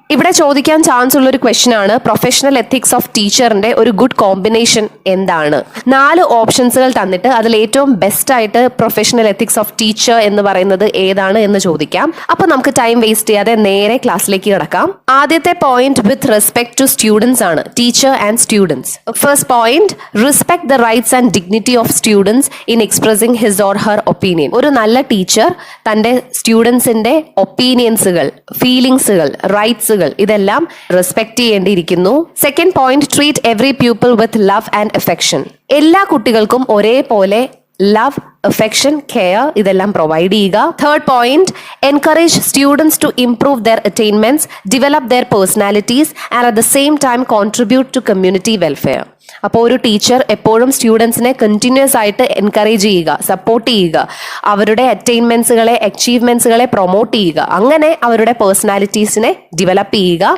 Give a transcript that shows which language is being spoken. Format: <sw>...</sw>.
<ml>ഇവിടെ ചോദിക്കാൻ ചാൻസ് ഉള്ള ഒരു ക്വസ്റ്റ്യൻ ആണ്, പ്രൊഫഷണൽ എത്തിക്സ് ഓഫ് ടീച്ചറിന്റെ ഒരു ഗുഡ് കോമ്പിനേഷൻ എന്താണ്? 4 ഓപ്ഷൻസുകൾ തന്നിട്ട് അതിൽ ഏറ്റവും ബെസ്റ്റ് ആയിട്ട് പ്രൊഫഷണൽ എത്തിക്സ് ഓഫ് ടീച്ചർ എന്ന് പറയുന്നത് ഏതാണ് എന്ന് ചോദിക്കാം. അപ്പൊ നമുക്ക് ടൈം വേസ്റ്റ് ചെയ്യാതെ നേരെ ക്ലാസ്സിലേക്ക് കിടക്കാം. ആദ്യത്തെ point</ml> <en>with respect to students</en> <ml>ആണ്, teacher</ml> <en>and students. First point, respect the rights and dignity of students in expressing his or her opinion.</en> <ml>ഒരു നല്ല ടീച്ചർ തന്റെ സ്റ്റുഡൻസിന്റെ ഒപ്പീനിയൻസുകൾ, ഫീലിംഗ്സുകൾ, റൈറ്റ്സുകൾ ഇതെല്ലാം respect ചെയ്യേണ്ടിയിരിക്കുന്നു.</ml> <en>Second point, treat every pupil with love and affection.</en> <ml>എല്ലാ കുട്ടികൾക്കും ഒരേപോലെ love, affection, care ഇതെല്ലാം provide ചെയ്യുക.</ml> <en>Third point, encourage students to improve their attainments, develop their personalities and at the same time contribute to community welfare.</en> <ml>അപ്പോൾ ഒരു teacher എപ്പോഴും സ്റ്റുഡൻസിനെ continuous ആയിട്ട് encourage ചെയ്യുക, സപ്പോർട്ട് ചെയ്യുക, അവരുടെ അറ്റൈൻമെന്റ്സുകളെ, അച്ചീവ്മെന്റ്സുകളെ പ്രൊമോട്ട് ചെയ്യുക, അങ്ങനെ അവരുടെ പേഴ്സണാലിറ്റീസിനെ ഡെവലപ്പ് ചെയ്യുക.</ml>